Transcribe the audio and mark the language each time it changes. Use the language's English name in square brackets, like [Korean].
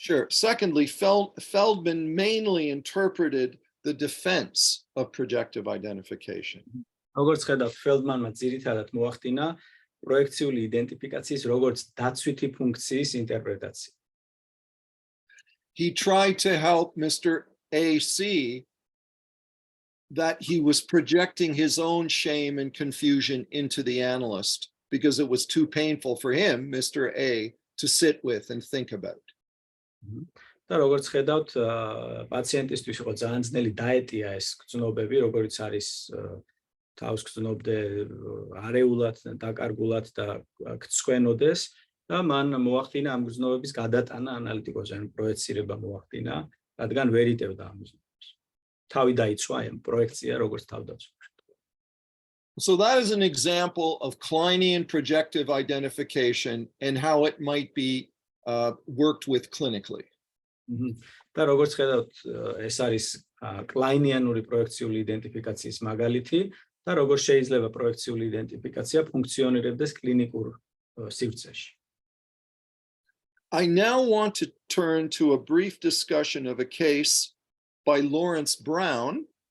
[English] Secondly, Feldman mainly interpreted the defense of projective identification. [Georgian] როგორც ხედავთ, ფელდმანმა ძირითადად მოახდინა პროექციული იდენტიფიკაციის როგორც დაცვითი ფუნქციის ინტერპრეტაცია. [English] He tried to help Mr. A see that he was projecting his own shame and confusion into the analyst because it was too painful for him, Mr. A, to sit with and think about. [Georgian] და როგორც ხედავთ, პაციენტისთვის იყო ძალიან ძნელი დაეტია ეს გრძნობები, როგორც არის თავს გრძნობდე არეულად, დაკარგულად და გცხვენოდეს და მან მოახდინა ამ გრძნობების გადატანა ანალიტიკოსზე, ან პროექცირება მოახდინა, რადგან ვერ იტევდა ამ გრძნობას. თავი დაიცვა ამ პროექცია როგორც თავდაცვა. [English] So that is an example of Kleinian projective identification and how it might be worked with clinically. [Georgian] და როგორც ხედავთ, ეს არის კლაინიანური პროექციული იდენტიფიკაციის მაგალითი და როგორ შეიძლება პროექციული იდენტიფიკაცია ფუნქციონირებდეს კლინიკურ სივრცეში. [English] I now want to turn to a brief discussion of a case by Lawrence Brown.